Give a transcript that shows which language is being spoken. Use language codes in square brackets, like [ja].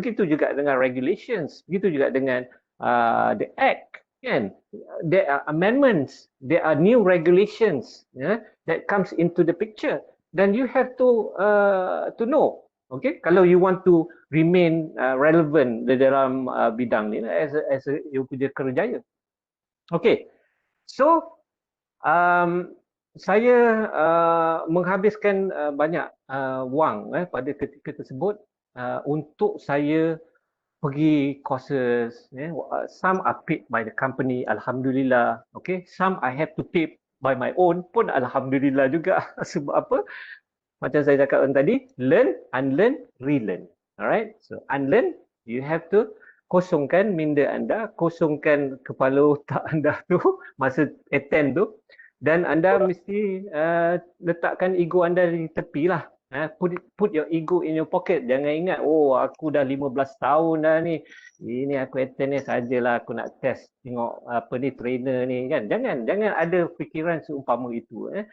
[ms] Begitu juga dengan regulations, begitu juga dengan the act. Kan? [en] There are amendments, there are new regulations that comes into the picture. Then you have to know, okay? [ms] Kalau [en] you want to remain relevant [ms] di dalam bidang ni [en] as a you [ms] punya kerjaya. [en] Okay, so [ms] saya menghabiskan banyak wang pada ketika tersebut untuk saya pergi [en] courses, some are paid by the company, alhamdulillah, okay, some I have to pay by my own [ms] pun alhamdulillah juga. Sebab apa? Macam saya cakap tadi, [en] learn, unlearn, relearn. Alright, so unlearn, you have to [ms] kosongkan minda anda, kosongkan kepala otak anda tu masa attend tu, dan anda mesti letakkan ego anda di tepi lah. [en] Put your ego in your pocket. [ms] Jangan ingat, oh aku dah 15 tahun dah ni, ini aku attend ni sajalah, aku nak test tengok apa ni trainer ni kan. Jangan ada fikiran seumpama itu.